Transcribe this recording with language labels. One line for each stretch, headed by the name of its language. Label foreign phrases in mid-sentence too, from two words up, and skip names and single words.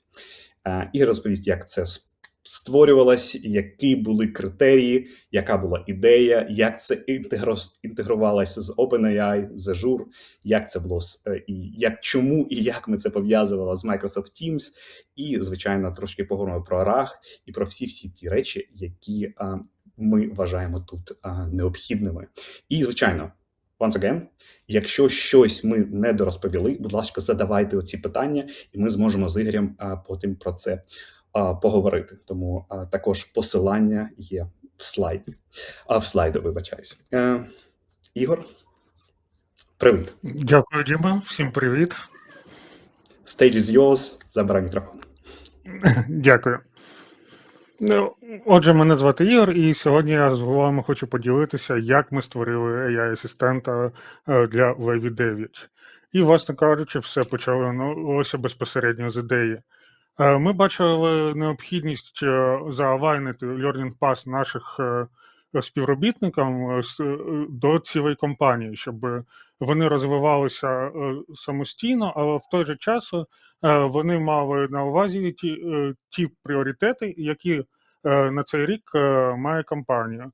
Ukrainian: Ігор розповість, як це створювалось, які були критерії, яка була ідея, як це інтегрувалося з OpenAI, з Azure, як це було чому і як ми це пов'язували з Microsoft Teams, і, звичайно, трошки поговоримо про RAG і про всі ті речі, які ми вважаємо тут необхідними. І, звичайно,
English: once again,
Ukrainian: якщо щось ми не дорозповіли, будь ласка, задавайте оці питання, і ми зможемо з Ігорем потім про це поговорити. Тому також посилання є в слайді, вибачаюсь. Ігор, привіт. Дякую, Діма. Всім привіт.
English: Stage is yours.
Ukrainian: Забирай мікрофон. Дякую. Отже, мене звати Ігор, і сьогодні я з вами хочу поділитися, як ми створили AI-асистента для Levidate. І, власне кажучи, все почалося безпосередньо з ідеї. Ми бачили необхідність заавайнити
English: learning path
Ukrainian: наших співробітникам до цілої компанії, щоб вони розвивалися самостійно, але в той же час вони мали на увазі ті пріоритети, які на цей рік має компанія.